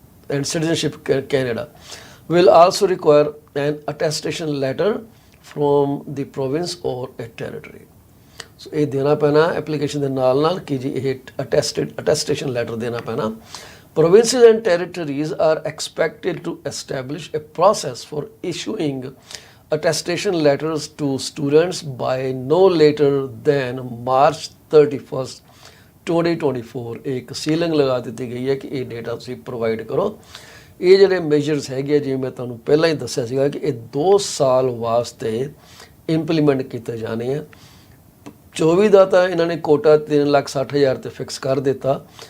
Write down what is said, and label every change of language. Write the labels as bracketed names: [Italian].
[English] and citizenship Canada will also require an attestation letter from the province or a territory। [Punjabi] So ਇਹ ਦੇਣਾ ਪੈਣਾ application ਦੇ ਨਾਲ ਕਿ ਜੀ ਇਹ attestation letter ਦੇਣਾ ਪੈਣਾ। [English] Provinces and territories are expected to establish a process for issuing attestation letters to students by no later than March 31st 2024। [Punjabi] ਇੱਕ ਸੀਲਿੰਗ ਲਗਾ ਦਿੱਤੀ ਗਈ ਹੈ ਕਿ ਇਹ ਡੇਟਾ ਤੁਸੀਂ ਪ੍ਰੋਵਾਈਡ ਕਰੋ। ਇਹ ਜਿਹੜੇ ਮੇਜਰਸ ਹੈਗੇ, ਜਿਵੇਂ ਮੈਂ ਤੁਹਾਨੂੰ ਪਹਿਲਾਂ ਹੀ ਦੱਸਿਆ ਸੀਗਾ ਕਿ ਇਹ 2 ਸਾਲ ਵਾਸਤੇ ਇੰਪਲੀਮੈਂਟ ਕੀਤੇ ਜਾਣੇ ਆ। 24 ਦਾ ਤਾਂ ਇਹਨਾਂ ਨੇ ਕੋਟਾ 3,60,000 ਤੇ ਫਿਕਸ ਕਰ ਦਿੱਤਾ।